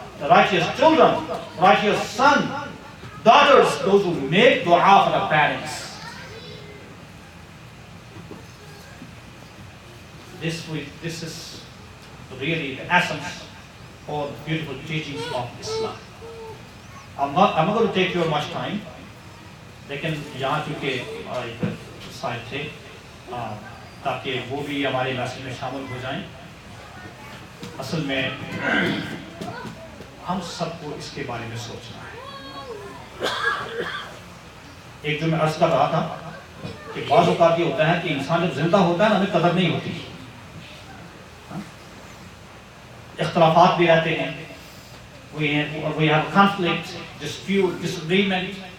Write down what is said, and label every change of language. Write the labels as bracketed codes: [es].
[en] The righteous children, righteous son, daughters, those who make dua for the parents. This is really the essence or the beautiful teachings of Islam. I'm not going to take your much time. [hi] लेकिन यहाँ चूँकि एक side थे ताकि वो भी हमारे message में शामिल हो जाएं. असल में हम सबको इसके बारे में सोचना है. एक जो मैं अर्ज कर रहा था कि बाज़ औक़ात ये होता है कि इंसान जब जिंदा होता है ना, हमें कदर नहीं होती. इख्तलाफात भी रहते हैं. [en] We have conflict, dispute, disagreement.